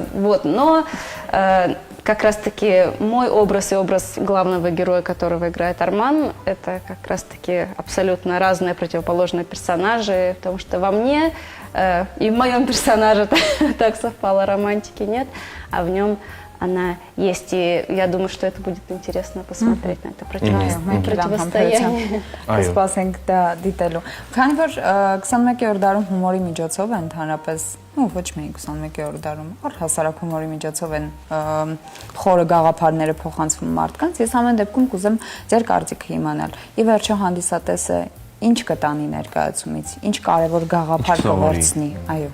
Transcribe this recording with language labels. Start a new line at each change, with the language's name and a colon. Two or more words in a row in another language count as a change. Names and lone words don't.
Russian: Вот, но как раз-таки мой образ и образ главного героя, которого играет Арман, это как раз-таки абсолютно разные противоположные персонажи, потому что во мне и в моем персонаже так совпало, романтики нет, а в нем она есть, и я думаю, что это будет интересно посмотреть на это противостояние.
Armenian: Կսպասենք դա դիտելու։ Քանի որ 21-րդ դարում հումորի միջոցով է ընդհանրապես, ոչ միայն 21-րդ դարում, առհասարակ հումորի միջոցով են խորը գաղափարները փոխանցվում մարդկանց, ես ամեն դեպքում կուզեմ ձեր կարծիքը իմանալ։ Ի վերջո հանդիսատեսը ինչ կտանի ներկայացումից, ինչ կարևոր գաղափար կվերցնի, այո։